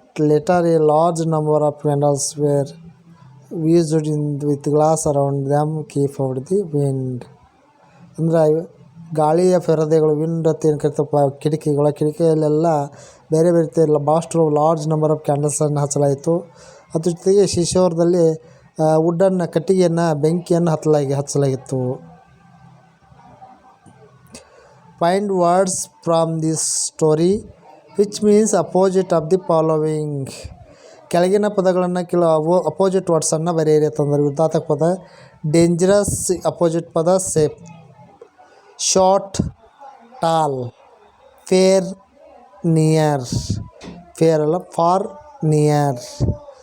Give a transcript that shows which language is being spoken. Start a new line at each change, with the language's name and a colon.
English: Later, a large number of candles were used with glass around them keep out the wind.
Kannada: ಅಂದರೆ ಗಾಳಿಯ ಪರದೆಗಳು, wind ಅಂತ ಏನು ಕರಿತಪ್ಪ, ಕಿಟಕಿಯಲ್ಲೆಲ್ಲ ಬೇರೆ ಬೇರೆ ಭಾಳಷ್ಟು
English: large number of ಕ್ಯಾಂಡಲ್ಸನ್ನು
Kannada: ಹಚ್ಚಲಾಯಿತು. ಅದ್ರ ಜೊತೆಗೆ ಶಿಶೋರದಲ್ಲಿ ವುಡ್ಡನ್ನು, ಕಟ್ಟಿಗೆಯನ್ನು, ಬೆಂಕಿಯನ್ನು ಹಚ್ಚಲಾಗಿತ್ತು.
English: Find words from this story which means opposite of the following.
Kannada: ಕೆಳಗಿನ ಪದಗಳನ್ನು ಕೆಲವು ಅಪೋಸಿಟ್ ವರ್ಡ್ಸನ್ನು ಬರೆಯಿರಿ ಅಂತಂದ್ರೆ ವಿರುದ್ಧಾರ್ಥಕ ಪದ.
English: Dangerous opposite ಪದ safe. Short tall. Fair near. Fair ಅಲ್ಲ, far near.